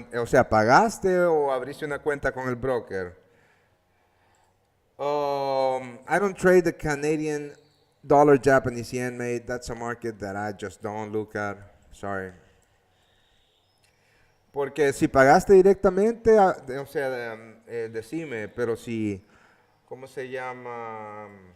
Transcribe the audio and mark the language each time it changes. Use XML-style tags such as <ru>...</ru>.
<es>O sea, ¿pagaste o abriste una cuenta con el broker?</es> <en>I don't trade the Canadian dollar Japanese yen, mate. That's a market that I just don't look at. Sorry.</en> <es>Porque si pagaste directamente, o sea, decime, pero si, ¿cómo se llama?</es>